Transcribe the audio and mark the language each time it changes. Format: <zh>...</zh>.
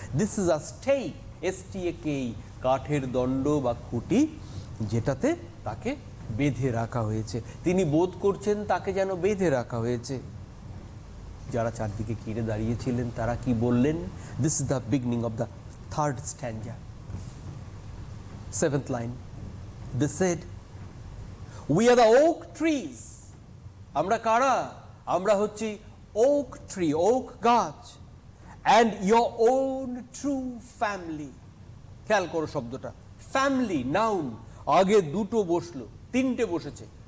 <en>this is a stake,</en> <bn>STAK, কাঠের দণ্ড বা খুঁটি যেটাতে তাকে বেঁধে রাখা হয়েছে। তিনি বোধ করছেন তাকে যেন বেঁধে রাখা হয়েছে। যারা চারদিকে ঘিরে দাঁড়িয়েছিলেন তারা কি বললেন?</bn> <en>This is the beginning of the third stanza, 7th line. They said, we are the oak trees.</en> <bn>আমরা কারা? আমরা হচ্ছি oak tree, oak গাছ,</bn> <en>and your own true family.</en> <bn>খেয়াল করো শব্দটা, ফ্যামিলি, নাউন, আগে দুটো বসলো, তিনটে বসেছে।</bn>